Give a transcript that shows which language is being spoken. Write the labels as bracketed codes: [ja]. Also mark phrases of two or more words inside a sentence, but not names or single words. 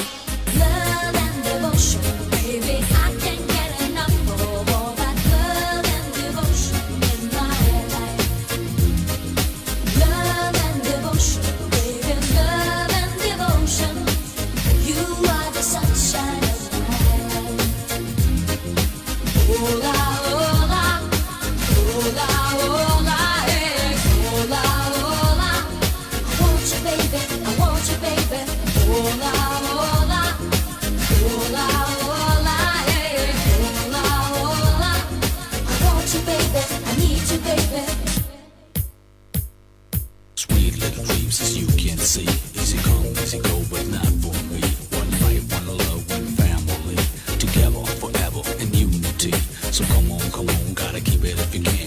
[en] Love and devotion, baby, I can't get enough of all that love and devotion in my life. Love and devotion, baby, love and devotion. You are the sunshine of my life. [es] Hola, hola. Hola, hola, eh. Hola, hola. [en] I want you, baby. I want you, baby. [es] Hola, hola. Hola, hola, eh. Hola, hola. [en] I want you, baby. I need you, baby. Sweet little dreams as you can see. Easy come, easy go, but not for me. One life, one love, one family. Together forever in unity. So come on, gotta keep it if you can.